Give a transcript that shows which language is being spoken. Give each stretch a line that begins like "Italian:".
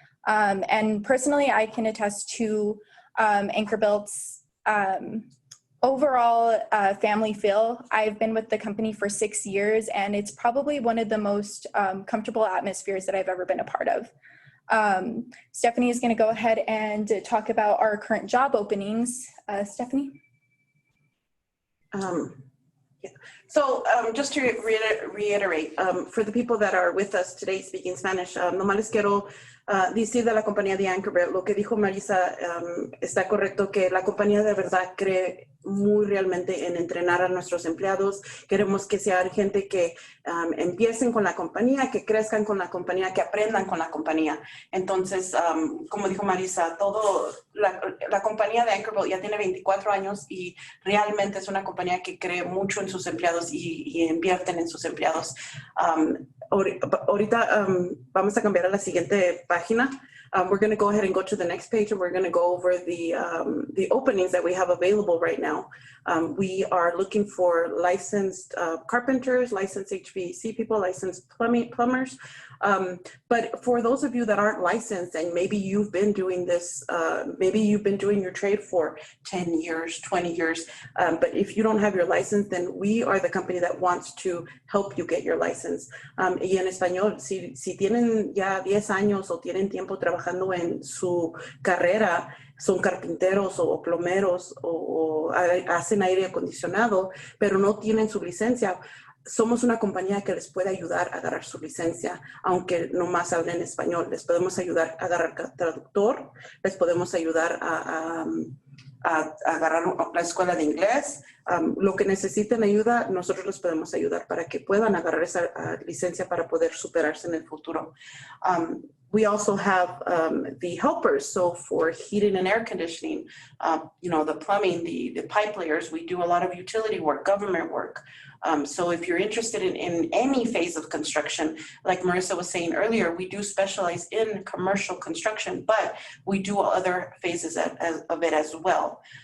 English: And personally, I can attest to AnchorBuilt's overall family feel. I've been with the company for 6 years, and it's probably one of the most comfortable atmospheres that I've ever been a part of. Stephanie is going to go ahead and talk about our current job openings. Stephanie? Yeah. So just to reiterate, for the people that are with us today speaking Spanish,
Spanish: nomás les quiero decir de la compañía de AnchorBuilt, lo que dijo Marisa está correcto, que la compañía de verdad cree muy realmente en entrenar a nuestros empleados. Queremos que sea gente que empiecen con la compañía, que crezcan con la compañía, que aprendan con la compañía. Entonces, como dijo Marisa, la compañía de AnchorBuilt ya tiene 24 años y realmente es una compañía que cree mucho en sus empleados y invierten en sus empleados. Ahorita vamos a cambiar a la siguiente página.
English: We're going to go ahead and go to the next page, and we're going to go over the openings that we have available right now. We are looking for licensed carpenters, licensed HVAC people, licensed plumbers. But for those of you that aren't licensed, and maybe you've been doing this, maybe you've been doing your trade for 10 years, 20 years, but if you don't have your license, then we are the company that wants to help you get your license.
Spanish: Y en español, si tienen ya 10 años o tienen tiempo trabajando en su carrera, son carpinteros o plomeros o hacen aire acondicionado, pero no tienen su licencia, somos una compañía que les puede ayudar a agarrar su licencia, aunque no más hablen español. Les podemos ayudar a agarrar traductor, les podemos ayudar a agarrar la escuela de inglés. Lo que necesiten ayuda, nosotros les podemos ayudar para que puedan agarrar esa licencia para poder superarse en el futuro.
English: We also have the helpers. So for heating and air conditioning, the plumbing, the pipe layers, we do a lot of utility work, government work. So if you're interested in any phase of construction, like Marissa was saying earlier, we do specialize in commercial construction, but we do other phases of it as well.